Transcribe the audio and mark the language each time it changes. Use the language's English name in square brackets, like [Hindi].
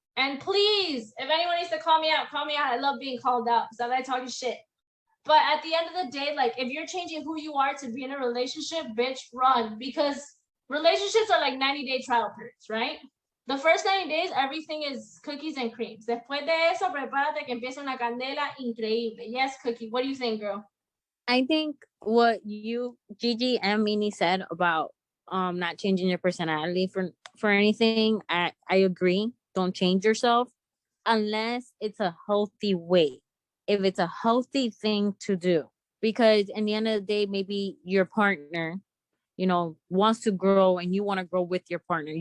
[English] And please, if anyone needs to call me out, call me out. I love being called out because I like talking shit. But at the end of the day, like, if you're changing who you are to be in a relationship, bitch, run. Because relationships are like 90-day trial periods, right? The first 90 days, everything is cookies and creams. [Spanish] Después de eso, prepárate que empieza una candela increíble. [English] Yes, Cookie, what do you think, girl? I think what you, Gigi and Mini, said about not changing your personality for anything, I agree. Don't change yourself unless it's a healthy way. If it's a healthy thing to do, because in the end of the day, maybe your partner, wants to grow and you want to grow with your partner.